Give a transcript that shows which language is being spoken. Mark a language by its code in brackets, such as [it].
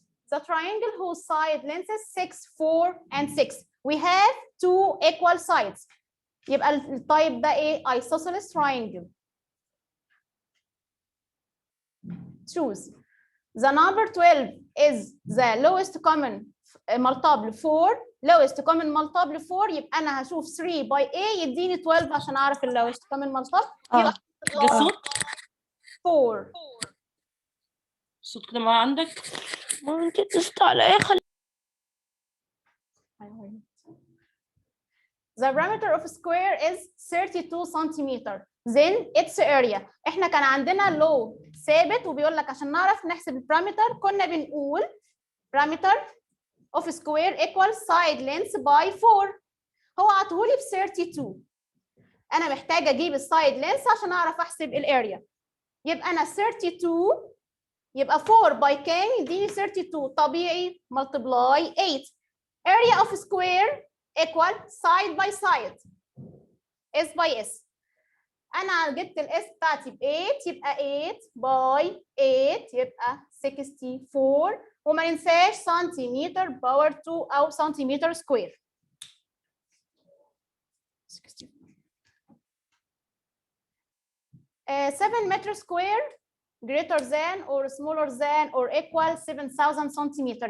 [en] The triangle whose side lengths 6, 4 and 6. We have two equal sides. [ar] يبقى التايب ده ايه؟ isosceles triangle. [en] Choose. The number 12 is the lowest common multiple 4. [ar] lowest common multiple 4، يبقى انا هشوف 3 by A يديني 12 عشان اعرف ال lowest common multiple. يبقى الصوت 4. الصوت كده ما عندك؟ ما انت تست على ايه؟ خلي [en] The perimeter of a square is 32 centimeter. Then its area. [ar] احنا كان عندنا لو ثابت وبيقول لك عشان نعرف نحسب البارامتر كنا بنقول [en] perimeter of square equals side length by 4. [ar] هو عطولي ب 32. انا محتاجه اجيب السايد لينث عشان اعرف احسب الاريا. يبقى انا 32 يبقى 4 by كام؟ يديني 32 طبيعي multiply 8. [en] area of square equal side by side s by s. [ar] انا جبت الاس بتاعتي ب 8 يبقى 8 باي 8 يبقى 64. وما ننساش سنتيمتر باور 2 او سنتيمتر سكوير. [en] 7 metre square greater than or smaller than or equal 7000 centimetre.